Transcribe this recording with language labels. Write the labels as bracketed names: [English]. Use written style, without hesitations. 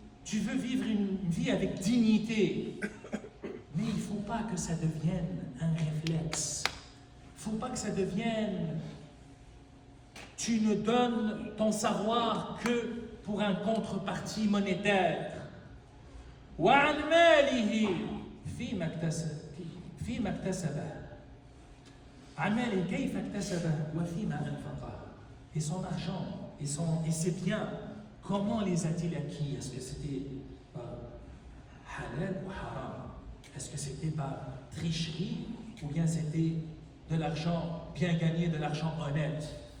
[French] Tu veux vivre une vie avec dignité. Mais il ne faut pas que ça devienne un réflexe. Il ne faut pas que ça devienne... Tu ne donnes ton savoir que pour un contrepartie monétaire. [Arabic] وعن ماله فيما اكتسبه عن ماله كيف اكتسبه وفيما أنفقه. [French] Et son argent et ses biens, comment les a-t-il acquis? Est-ce que c'était par halal ou haram? Est-ce que c'était par tricherie ou bien c'était de l'argent bien gagné, de l'argent honnête?